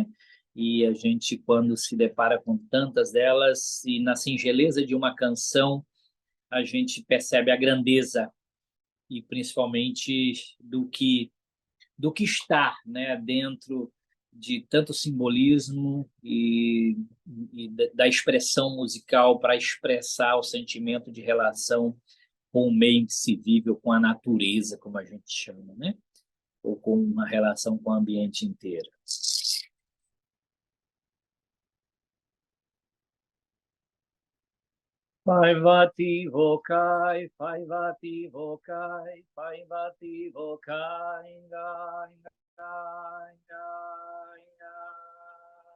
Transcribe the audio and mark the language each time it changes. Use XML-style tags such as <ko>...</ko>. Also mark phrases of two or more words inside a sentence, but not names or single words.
<pt>E a gente, quando se depara com tantas delas, e na singeleza de uma canção, a gente percebe a grandeza e principalmente do que está, né, dentro de tanto simbolismo e da expressão musical para expressar o sentimento de relação com o meio em que se vive, ou com a natureza, como a gente chama, né? Ou com uma relação com o ambiente inteiro. Paivati vokai, paivati vokai, paivati vokai, ngai, ngai, ngai, ngai.</pt>